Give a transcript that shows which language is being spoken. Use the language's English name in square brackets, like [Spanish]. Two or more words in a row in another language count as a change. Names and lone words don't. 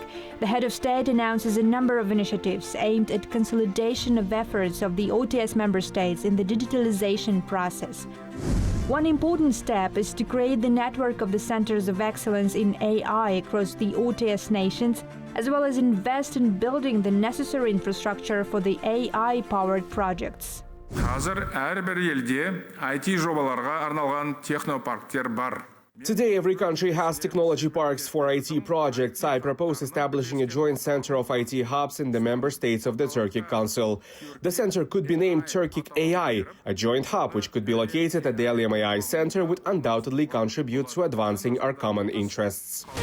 [English] The head of state announces a number of initiatives aimed at consolidation of efforts of the OTS member states in the digitalization process. One important step is to create the network of the centers of excellence in AI across the OTS nations, as well as invest in building the necessary infrastructure for the AI-powered projects. [Kazakh] Қазір әрбір елде IT жобаларға арналған технопарктер бар. [English] Today, every country has technology parks for IT projects. I propose establishing a joint center of IT hubs in the member states of the Turkic Council. The center could be named Turkic AI. A joint hub which could be located at the LMAI Center would undoubtedly contribute to advancing our common interests.